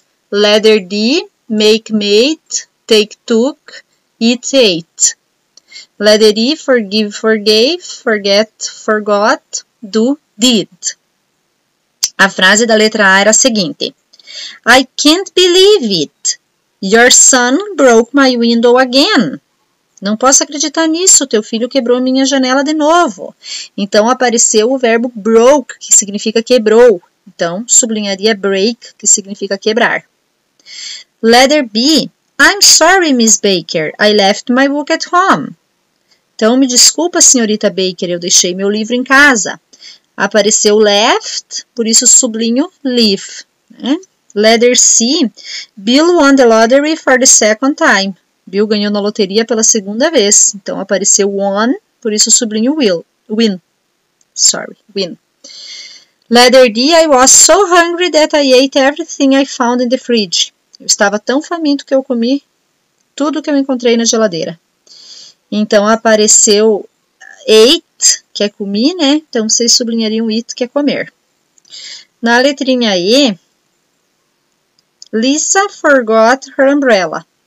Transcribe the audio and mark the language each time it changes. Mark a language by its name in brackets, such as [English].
[English] Letter D, make, made, take, took, eat, ate. Letter E, forgive, forgave, forget, forgot, do, did. [Portuguese] A frase da letra A era a seguinte. [English] I can't believe it. Your son broke my window again. [Portuguese] Não posso acreditar nisso, teu filho quebrou minha janela de novo. Então, apareceu o verbo broke, que significa quebrou. Então, sublinharia break, que significa quebrar. [English] Letter B. I'm sorry, Miss Baker. I left my book at home. [Portuguese] Então, me desculpa, senhorita Baker, eu deixei meu livro em casa. Apareceu left, por isso sublinho leave. Né? [English] Letter C. Bill won the lottery for the second time. [Portuguese] Bill ganhou na loteria pela segunda vez. Então, apareceu won, por isso sublinho win. [English] Win. Letter D, I was so hungry that I ate everything I found in the fridge. [Portuguese] Eu estava tão faminto que eu comi tudo que eu encontrei na geladeira. Então, apareceu ate, que é comi, né? Então, vocês sublinhariam it, que é comer. Na letrinha E, [English] Lisa forgot her umbrella.